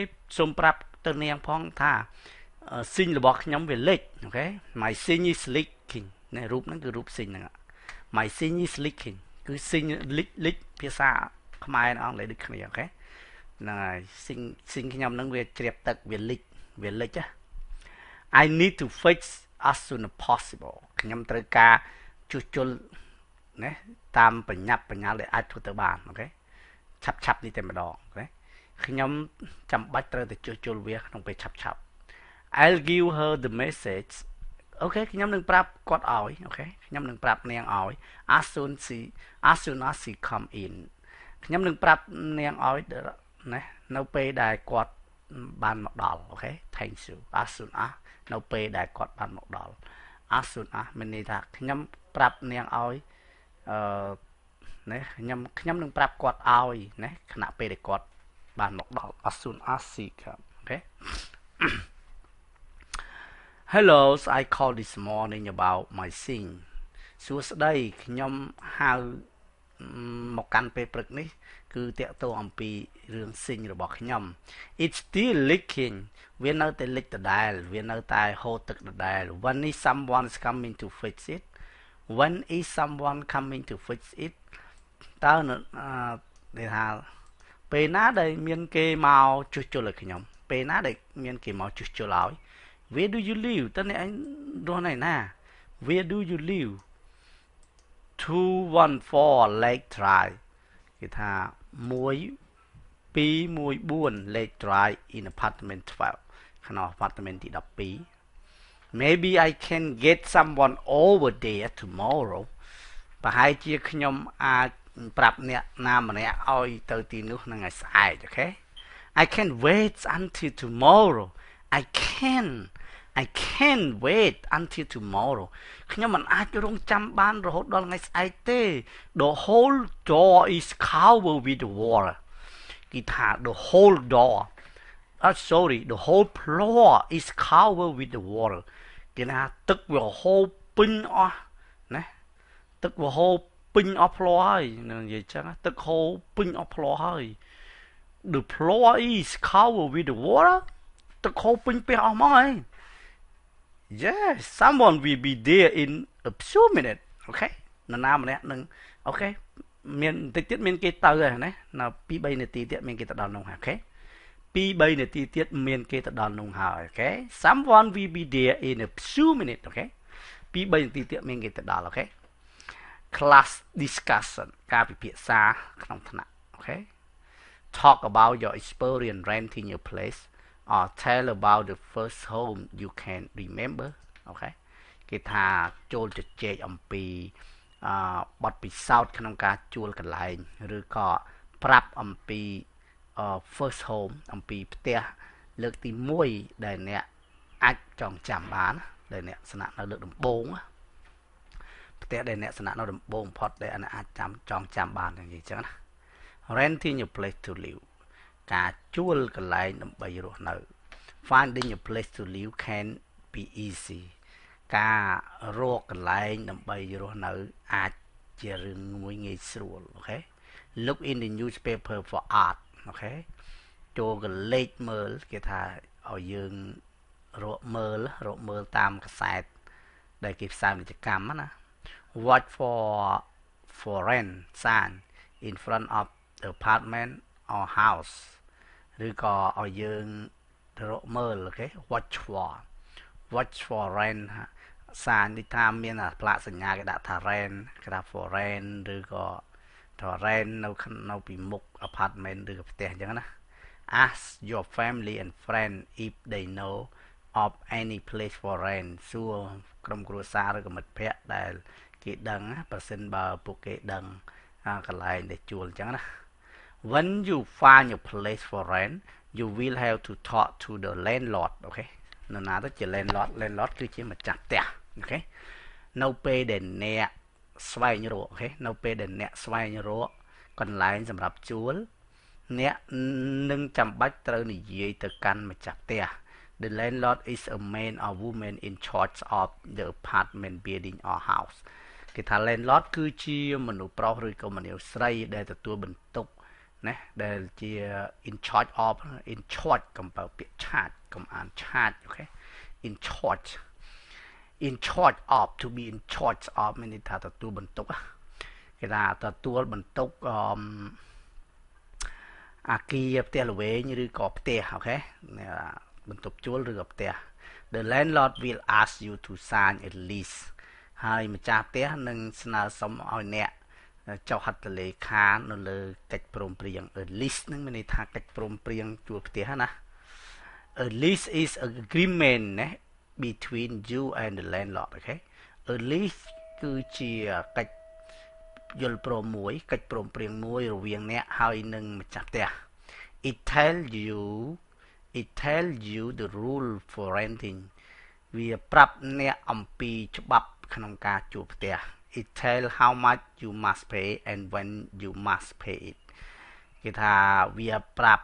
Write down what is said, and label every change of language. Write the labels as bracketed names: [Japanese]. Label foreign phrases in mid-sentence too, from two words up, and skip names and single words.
[Khmer] សូមប្រាប់ទៅនាងផងថាស៊ីងរបស់ខ្ញុំវាលេចអូខេ [English] my sink is leaking [Khmer] នេះរូបហ្នឹងគឺរូបស៊ីងហ្នឹង [English] my sink is leaking [Khmer] គឺស៊ីងលេចភាសាខ្មែរនិងអង់គ្លេសដូចគ្នាអូខេហ្នឹងហើយស៊ីងខ្ញុំ ហ្នឹងវាជ្រាបទឹកវាលេចណា [English] I need to fix as soon as possible [Khmer] ខ្ញុំត្រូវការជួសជុលណាតាមបញ្ញាប់បញ្ញត្តិដែលអាចធ្វើទៅបានអូ ខេឆាប់នេះតែម្ដងអូខេខ្ញុំចាំបាច់ត្រូវតែជួសជុលវាក្នុងពេលឆាប់ [English] I'll give her the message [Khmer] អូខេខ្ញុំ នឹងប្រាប់គាត់ឲ្យអូខេខ្ញុំនឹងប្រាប់នាងឲ្យ [English] as soon as she come in [Khmer] ខ្ញុំនឹងប្រាប់នាងឲ្យណានៅពេលដែលគាត់បានមកដល់អូខេ [English] thank you as soon as [Khmer] នៅពេលដែលគាត់បានមកដល់ [English] as soon as [Khmer] មានន័យថាខ្ញុំប្រាប់នាងឲ្យណាខ្ញុំនឹងប្រាប់គាត់ឲ្យណាខណៈពេលដែលគាត់បានមកដល់ [English] as soon as she come [Khmer] អូខេ [English] Hello I called this morning about my sing [Khmer] សួស្តីខ្ញុំហៅមកកាន់ពេលព្រឹកនេះគឺតាក់ទងអំពី រឿងស៊ីងរបស់ខ្ញុំ [English] It's still leaking [Khmer] វានៅតែលេចដដែលវានៅតែហូរទឹកដដែល [English] When is someone coming to fix it When is someone coming to fix it [Khmer] តើគេថាពេលណាដែលមានគេមកជួសជុលឲ្យខ្ញុំពេលណាដែលមានគេមកជួសជុលឲ្យ [English] Where do you live [Khmer] តើអ្នកឯងរស់នៅណា [English] Where do you live 214 Lake Drive គេថា1214 Lake Drive in apartment 12 ក្នុង apartment ទី12 Maybe I can get someone over there tomorrow [Khmer] ប្រហែលជាខ្ញុំអាចប្រាប់អ្នកណាម្នាក់ឲ្យទៅទីនោះនឹងឲ្យស្អែកអូខេ [English] I can wait until tomorrow I can wait until tomorrow [Khmer] ខ្ញុំមិនអាចរងចាំបានរហូតដល់ថ្ងៃស្អែកទេ [English] The whole door is covered with water គេថា the whole door the whole floor is covered with the water [Khmer] គេថាទឹកវាហូរពេញអស់ណាទឹកវាហូរពេញអស់ floor ហើយនិយាយចឹងទឹកហូរពេញអស់ floor ហើយ [English] The floor is covered with the water [Khmer] ទឹកហូរពេញផ្ទះអស់ហ្មងហើយ [English] Yes someone will be [Khmer] there in a few minutes អូខេនរណាម្នាក់នឹងអូខេមានតិចទៀតមានគេទៅហើយណានៅ 2-3 នាទីទៀតមានគេទៅដល់នោះហើយអូខេ 2-3 នាទីទៀតមានគេទៅដល់នោះហើយអូខេ [English] Someone will be there in a few minutes [Khmer] អូខេ 2-3 នាទីទៀតមានគេទៅដល់អូខេ [English] Class discussion [Khmer] ការពិភាក្សាក្នុងថ្នាក់អូខេ [English] Talk about your experience renting your place or tell about the first home you can remember [Khmer] អូខេគេថាចូលជជែកអំពីបទពិសោធន៍ក្នុងការជួលក ន្លែងឬក៏ប្រាប់អំពី [English] first home [Khmer] អំពីផ្ទះលើកទី1ដែលអ្នកអាចចងចាំបានដែលអ្នកស្នាក់នៅលើកដំបូងផ្ទះដែលអ្នកស្នាក់នៅដំបូងផុតដែល អ្នកអាចចងចាំបានយ៉ាងនេះចឹងណា [English] renting your place to live [Khmer] ការជួលកន្លែងដើម្បីរស់នៅ [English] finding a place to live can be easy [Khmer] ការរកកន្លែងដើម្បីរស់នៅអាចជារឿងមួយ ងាយស្រួលអូខេ [English] look in the newspaper for art [Khmer] អូខេចូលកលេចមើលគេថាឲ្យយើងរកមើលតាមកាសែតដែលគេផ្សាយពាណិជ្ជកម្មណា [English] watch for rent sign in front of the apartment or house [Khmer] ឬក៏ឲ្យយើងរកមើលអូខេ [English] watch for rent [Khmer] សារនេះថាមានផ្លាកសញ្ញាគេដាក់ថា rent គេថា [English] for rent [Khmer] ឬក៏ថា rent នៅពីមុខ apartment ឬក៏ផ្ទះអញ្ចឹងណា [English] ask your family and friend if they know of any place for rent [Khmer] សួរក្រុមគ្រួ សារឬក៏មិត្តភ័ក្តិដែលគេដឹងប្រសិនបើពួកគេដឹងកន្លែងដែលជួលអញ្ចឹងណា [English] when you find a place for rent you will have to talk to the landlord [Khmer] អូខេនរណាទៅជា landlord គឺជាម្ចាស់ផ្ទះអូខេនៅពេលដែលអ្នកស្វែងរកអូខេនៅពេលដែលអ្នកស្វែងរកកន្លែងសម្រាប់ជួ លអ្នកនឹងចាំបាច់ត្រូវនិយាយទៅកាន់ម្ចាស់ផ្ទះ [English] The landlord is a man or woman in charge of the apartment building or house [Khmer] គេថា landlord គឺជាមនុស្សប្រុសឬក៏មនុស្សស្រីដែលទទួលបន្ទុកណាដែលជា [English] in charge of in charge [Khmer] កុំបើពាក្យឆាតកុំអានឆាតអូខេ [English] in charge in charge of [Khmer] to be in charge of មានន័យថាទទួលបន្ទុកគេថាទទួលបន្ទុក អាគារផ្ទះល្វែងឬក៏ផ្ទះអូខេបន្ទប់ជួលឬក៏ផ្ទះ [English] The landlord will ask you to sign a lease [Khmer] ហើយម្ចាស់ផ្ទះនឹងស្នើសុំឲ្យអ្នកចុះហត្ថលេខានៅលើកិច្ចព្រមព្រៀង [English] A lease [Khmer] នឹងមានន័យថាកិច្ចព្រមព្រៀងជួលផ្ទះណា [English] A lease is an agreement [Khmer] ណា [English] between you and the landlord [Khmer] អូខេ [English] A lease [Khmer] គឺជាកិច្ចយល់ព្រមមួយកិច្ចព្រមព្រៀងមួយរវាងអ្នកហើយនឹងម្ចាស់ផ្ទះ [English] It tells you the rule for renting [Khmer] វាប្រាប់អ្នកអំពីច្បាប់ក្នុងការជួលផ្ទះ [English] It tells how much you must pay and when you must pay it [Khmer] គេថាវាប្រាប់